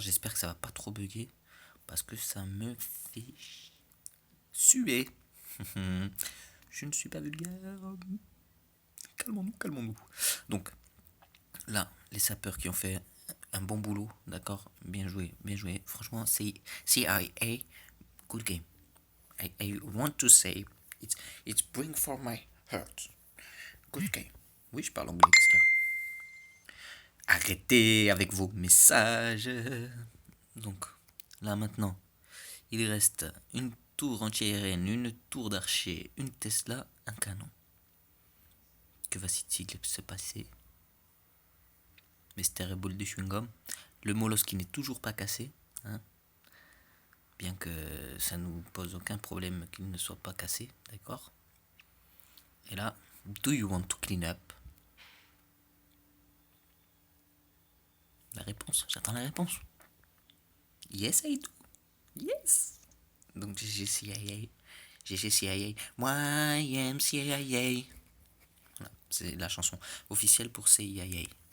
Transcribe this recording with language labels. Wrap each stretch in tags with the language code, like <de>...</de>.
<fr>J'espère que ça va pas trop bugger. Parce que ça me fait suer. Je ne suis pas vulgaire. Calmons-nous, calmons-nous. Donc, là, les sapeurs qui ont fait un bon boulot, d'accord. Bien joué, bien joué. Franchement, c'est CIA,</fr> <en>good game. I want to say, it's bring for my heart.</en> <fr>Ok. Oui, je parle anglais, qu'est-ce qu'il y a? Arrêtez avec vos messages. Donc, là maintenant, il reste une tour anti-aérienne, une tour d'archer, une Tesla, un canon. Que va-t-il se passer? Mystère et boule de chewing-gum. Le molosse qui n'est toujours pas cassé. Hein, bien que ça ne nous pose aucun problème qu'il ne soit pas cassé. D'accord? Et là,</fr> <en>do you want to clean up?</en> <fr>La réponse, j'attends la réponse.</fr> <en>Yes, I do. Yes.</en> <fr>Donc GG CIA. GG CIA. YMCIA. Voilà, c'est la chanson officielle pour CIA.</fr>